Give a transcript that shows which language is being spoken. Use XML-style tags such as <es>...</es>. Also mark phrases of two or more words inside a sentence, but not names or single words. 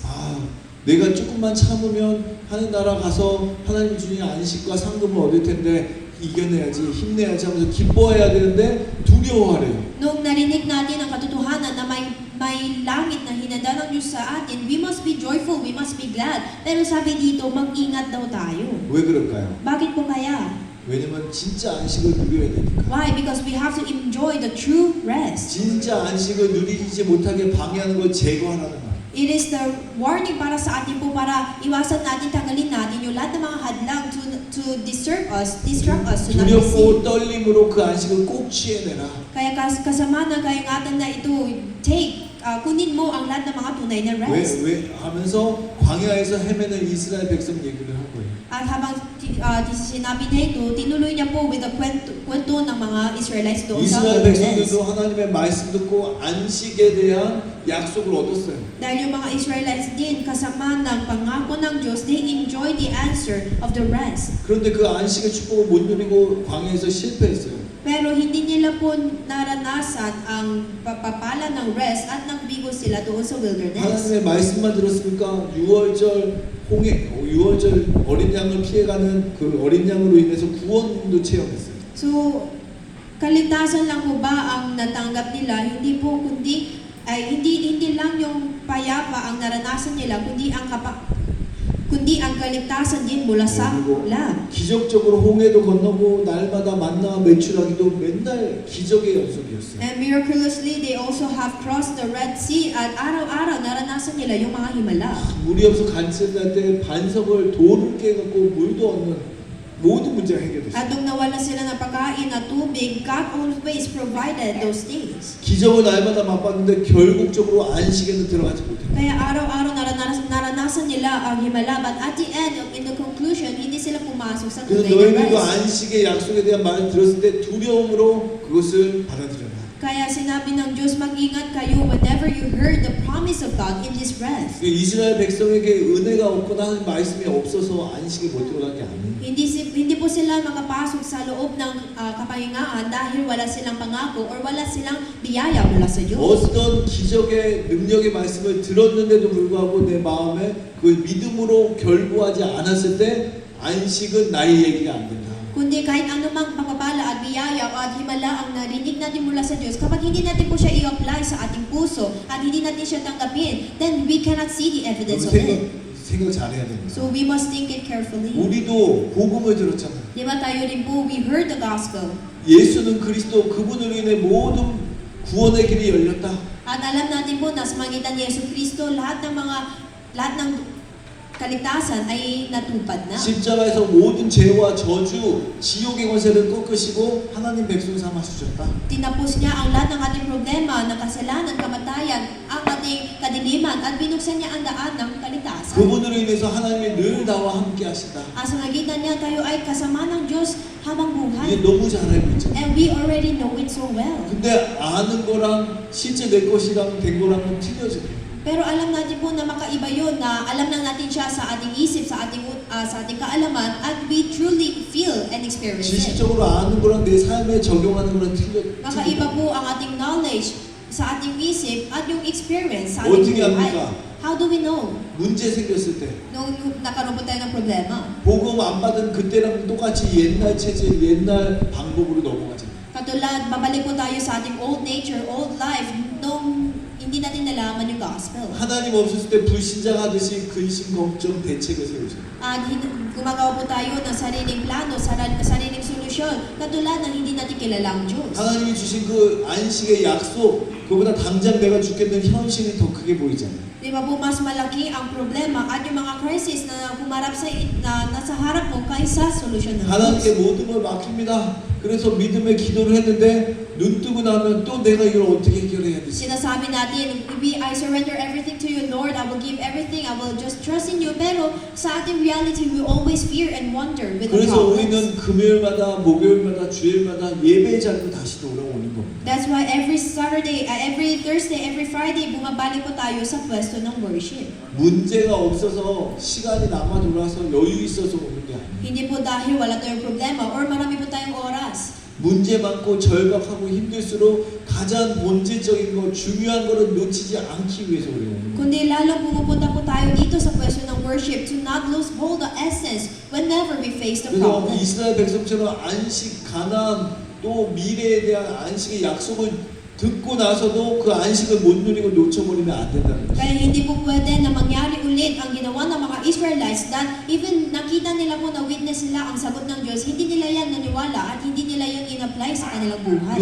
<ko>아, 내가 조금만 참으면 하늘 나라 가서 하나님 주신 안식과 상급을 얻을 텐데 이겨내야지, 힘내야지 하면서 기뻐해야 되는데 두려워하래요.</ko> <tl>Nung narinig natin ang katotohanan na may langit na hinanda ng Diyos sa atin,</tl> <en>we must be joyful, we must be glad.</en> <tl>Pero sabi dito, mag-ingat daw tayo.</tl> <ko>왜 그럴까요?</ko> <tl>Bakit po kaya?</tl> <ko>왜냐면 진짜 안식을 누려야 되니까.</ko> <en>Why? Because we have to enjoy the true rest.</en> <ko>진짜 안식을 누리지 못하게 방해하는 걸 제거하라는 말.</ko> <en>It is the warning</en> <tl>para sa atin po para iwasan natin, tanggalin natin yung lahat ng mga hadlang</tl> <en>to distract us to not receive.</en> <ko>두렵고 떨림으로 그 안식을 꼭 취해내라.</ko> <tl>Kaya kasama ng kaingatan na ito, kunin mo ang lahat ng mga tunay na rest.</tl> <ko>왜 하면서 광야에서 헤매는 이스라엘 백성 얘기를 한 거예요.</ko> <tl>At habang sinabi niya ito, tinuloy niya po</tl> <en>with the</en> <tl>kwento ng mga Israelites doon sa</tl> <ko>이스라엘</ko> <tl>wilderness.</tl> <ko>백성들도 하나님의 말씀 듣고 안식에 대한 약속을 얻었어요.</ko> <tl>Dahil yung mga Israelites din, kasama ng pangako ng Diyos,</tl> <en>they enjoy the answer of the rest.</en> <ko>그런데 그 안식의 축복을 못 누리고 광야에서 실패했어요.</ko> <tl>Pero hindi nila po naranasan ang pagpapala ng rest at nagbigo sila doon sa wilderness.</tl> <ko>하나님의 말씀만 들었으니까 6월절 어린 양을 피해가는 그 어린 양으로 인해서 구원도 체험했어요.</ko> <tl>So, kaligtasan lang po ba ang natanggap nila? Hindi po, kundi hindi lang yung payapa ang naranasan nila, kundi ang kaligtasan din mula sa lamb.</tl> <ko>기적적으로 홍해도 건너고 날마다 만나 매출하기도 맨날 기적의 연속이었어요.</ko> <en>And miraculously, they also have crossed the Red Sea</en> <tl>at araw-araw naranasan nila yung mga himala.</tl> <ko>물이 없어 간증할 때 반석을 돌을 깨갖고 물도 얻는 모든 문제가 해결됐어요.</ko> <tl>At nung nawala sila ng pagkain at tubig,</tl> <en>God always provided those things.</en> <ko>기적을 날마다 맛봤는데 결국적으로 안식에는 들어가지 못했어요.</ko> <tl>Kaya araw-araw naranasan nila ang himala,</tl> <en>but at the end, in the conclusion,</en> <tl>hindi sila pumasok sa</tl> <ko>그래서</ko> <tl>tunay na</tl> <ko>너희는 그</ko> <tl>rest.</tl> <ko>안식의 약속에 대한 말을 들었을 때 두려움으로 그것을 받아들여라.</ko> <tl>Kaya sinabi ng Diyos, mag-ingat kayo</tl> <en>whenever you heard the promise of God in this rest.</en> <ko>이스라엘 백성에게 은혜가 없거나 하는 말씀이 없어서 안식에 못 들어간 게 아니에요.</ko> <tl>Hindi po sila makapasok sa loob ng kapahingaan dahil wala silang pangako or wala silang biyaya mula sa Diyos.</tl> <ko>어떤 기적의 능력의 말씀을 들었는데도 불구하고 내 마음에 그 믿음으로 결부하지 않았을 때 안식은 나의 얘기가 안 된다.</ko> <tl>Kundi kahit anumang pagpapala at biyaya o at himala ang narinig natin mula sa Diyos, kapag hindi natin po siya i-apply sa ating puso at hindi natin siya tanggapin,</tl> <en>then we cannot see the evidence of it.</en> <ko>생각 잘해야 됩니다.</ko> <en>So we must think it carefully.</en> <ko>우리도 복음을 들었잖아요.</ko> <tl>Di ba tayo rin po,</tl> <en>we heard the gospel.</en> <ko>예수는 그리스도 그분으로 인해 모든 구원의 길이 열렸다.</ko> <tl>At alam natin po na sa magitan ni Yesu Cristo, lahat ng kaligtasan ay natupad na.</tl> <ko>십자가에서 모든 죄와 저주, 지옥의 권세를 꺾으시고 하나님 백성 삼아 주셨다.</ko> <tl>Tinapos niya ang lahat ng ating problema, ng kasalanan, kamatayan, ang ating kadiliman, at binuksan niya ang daan ng kaligtasan.</tl> <ko>그분으로 인해서 하나님이 늘 나와 함께 하신다.</ko> <tl>Sa magitan niya, tayo ay kasama ng Diyos habang buhay.</tl> <ko>이게 너무 잘 알고 있잖아.</ko> <en>And we already know it so well.</en> <ko>근데 아는 거랑 실제 내 것이랑 된 거랑은 틀려져요.</ko> <tl>Pero alam natin po na makaiba yun, na alam lang natin siya sa ating isip, sa ating kaalaman, at</tl> <en>we truly feel and experience it.</en> <ko>지식적으로 아는 거랑 내 삶에 적용하는 거랑</ko> <tl>Makaiba po ang ating knowledge sa ating isip at yung experience sa</tl> <ko>어떻게</ko> <tl>ating buhay.</tl> <ko>합니까?</ko> <en>How do we know?</en> <ko>문제 생겼을 때</ko> <tl>Nung nakaroon po tayo ng problema.</tl> <ko>복음 안 받은 그때랑 똑같이 옛날 체질, 옛날 방법으로 넘어가잖아요.</ko> <tl>Katulad, babalik po tayo sa ating</tl> <en>old nature, old life,</en> <tl>nung hindi natin nalaman yung gospel.</tl> <ko>하나님 없었을 때 불신자하듯이 근심, 걱정, 대책을 세우죠.</ko> <tl>At gumagawa po tayo ng sariling plano, sariling solusyon, katulad ng hindi natin kilala ang Diyos.</tl> <ko>하나님이 주신 그 안식의 약속, 그보다 당장 내가 죽겠는 현실이 더 크게 보이잖아요.</ko> <tl>Di ba po mas malaki ang problema at yung mga crisis na humarap na nasa harap mo kaysa solusyon ng</tl> <ko>하나님께</ko> <tl>Diyos.</tl> <ko>모든 걸 맡깁니다. 그래서 믿음의 기도를 했는데 눈 뜨고 나면 또 내가 이걸 어떻게 해결해야 되지?</ko> <tl>Sinasabi natin,</tl> <en>I surrender everything to you, Lord. I will give everything. I will just trust in you.</en> <tl>Pero sa ating</tl> <en>reality, we always fear and wonder with the</en> <ko>그래서</ko> <en>problems.</en> <ko>우리는 금요일마다 목요일마다 주일마다 예배 자리로 다시 돌아오는 겁니다.</ko> <en>That's why every Saturday, every Thursday, every Friday,</en> <tl>bumabalik po tayo sa pwesto ng worship.</tl> <ko>문제가 없어서 시간이 남아 돌아서 여유 있어서 오는 게 아니에요.</ko> <tl>Hindi po dahil wala tayong problema or marami po tayong oras.</tl> <ko>문제 많고 절박하고 힘들수록 가장 본질적인 거 중요한 거를 놓치지 않기 위해서 우리가 오는 거예요.</ko> <tl>Kundi lalong pumupunta po tayo dito sa pwesto ng worship</tl> <en>to not lose hold the essence whenever we face the</en> <ko>그래서</ko> <en>problem.</en> <ko>이스라엘 백성처럼 안식, 가나안 또 미래에 대한 안식의 약속을 듣고 나서도 그 안식을 못 누리고 놓쳐버리면 안 된다는 거예요.</ko> <tl>Kaya hindi po pwede na mangyari ulit ang ginawa ng mga Israelites</tl> <en>that even</en> <tl>nakita nila po na witness nila ang sagot ng Diyos, hindi nila yan naniwala at hindi nila yan in-apply sa kanilang buhay.</tl>